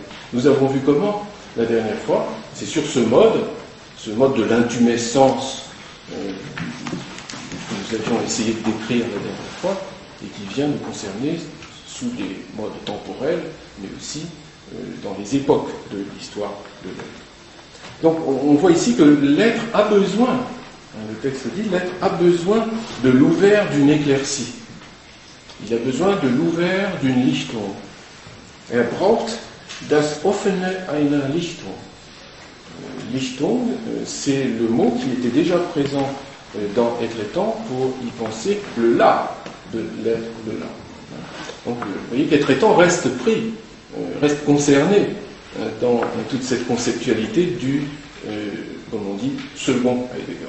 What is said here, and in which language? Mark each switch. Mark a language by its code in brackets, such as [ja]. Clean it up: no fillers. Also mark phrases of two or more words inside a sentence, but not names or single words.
[fr] Nous avons vu comment la dernière fois, c'est sur ce mode de l'intumescence que nous avions essayé de décrire la dernière fois, et qui vient nous concerner sous des modes temporels, mais aussi dans les époques de l'histoire de l'être. Donc on voit ici que l'être a besoin Le texte dit, l'être a besoin de l'ouvert d'une éclaircie. Il a besoin de l'ouvert d'une Lichtung. [de] Braucht das offene einer Lichtung. [fr] Lichtung, c'est le mot qui était déjà présent dans Être et temps pour y penser le là de l'être de là. Donc, vous voyez qu'Être et temps reste pris, reste concerné dans toute cette conceptualité du, comme on dit, second Heidegger.